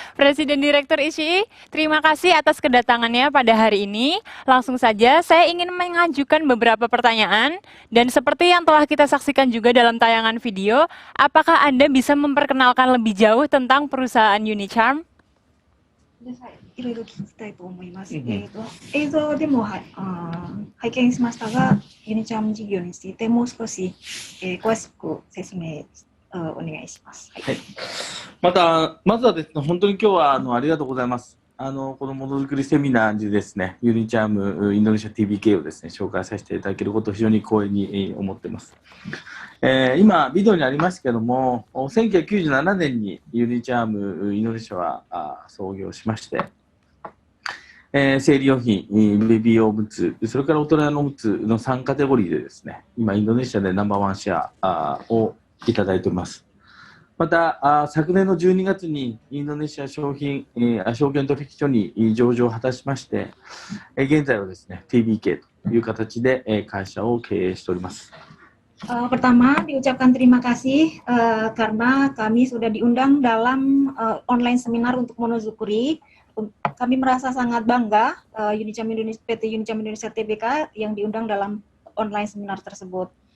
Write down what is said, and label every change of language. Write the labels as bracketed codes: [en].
[id] Presiden Direktur Ishii, terima kasih atas kedatangannya pada hari ini. Langsung saja, saya ingin mengajukan beberapa pertanyaan. Dan seperti yang telah kita saksikan juga dalam tayangan video, apakah Anda bisa memperkenalkan lebih jauh tentang perusahaan Unicharm? [ja] いろいろ聞きたいと思います。映像でも拝見しましたが、ユニチャーム事業についてもう少し、詳しく説明お願いします。はい。まずはですね、本当に今日はありがとうございます。このものづくりセミナーでですね、ユニチャームインドネシア TBK をですね、紹介させていただけることを非常に光栄に思っています。今、ビデオにありましたけども、1997年にユニチャームインドネシアは創業しまして、生理用品、ベビー用おむつ、それから大人のおむつの3カテゴリーでですね、今インドネシアでナンバーワンシェアをいただいております。また、昨年の12月にインドネシア証券取引所に上場を果たしまして、現在はですね、TBK という形で会社を経営しております。 [id] Pertama, diucapkan terima kasih karena kami sudah diundang dalam online seminar untuk monozukuri. Kami merasa sangat bangga PT Unicam Indonesia Tbk yang diundang dalam online seminar tersebut.